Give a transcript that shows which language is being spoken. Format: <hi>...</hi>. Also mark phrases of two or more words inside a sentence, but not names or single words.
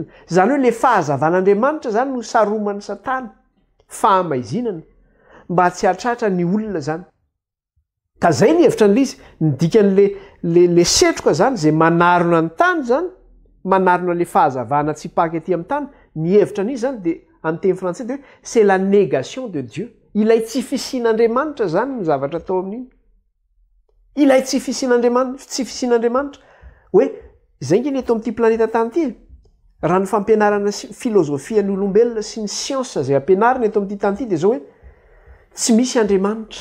<mg>Zany hoe ilay fahazavan'Andriamanitra zany no saroman'ny Satana, fahamaizinana, mba tsy hatratra ny olona zany. Ka zay ny hevitra n'ilay izy, ny dikan'ilay setroka zany izay manarona ny tany zany, manarona ilay fahazavana tsy paky aty amin'ny tany, ny hevitra n'izy zany dia amin'ny teny frantsay dia</mg> <fr>c'est la négation de Dieu.</fr> <mg>Ilay tsy fisian'Andriamanitra zany ny zavatra tao amin'iny. Ilay tsy fisian'Andriamanitra hoe izay nge eto amin'ity planeta tany ity. Raha ny fampianarana filozofian'ny olombelona sy ny siansa izay ampianarina eto amin'ity tany ity dia zao hoe tsy misy Andriamanitra.</mg>